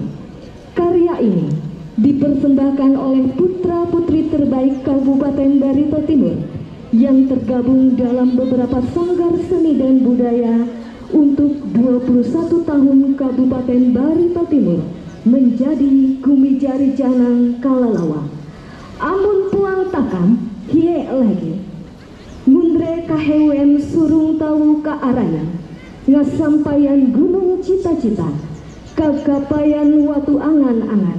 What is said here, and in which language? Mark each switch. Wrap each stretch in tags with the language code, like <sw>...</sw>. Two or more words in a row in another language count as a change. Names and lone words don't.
<id>Karya ini dipersembahkan oleh putra-putri terbaik Kabupaten Barito Timur yang tergabung dalam beberapa sanggar seni dan budaya untuk 21 tahun Kabupaten Barito Timur menjadi Kumijari Janang Kalalawa.</id> <mhy>Amun puang takam hie lagi mundre kahewen surung tahu ka araya ngasampayan gunung cita-cita kagapayan watu angan-angan.</mhy>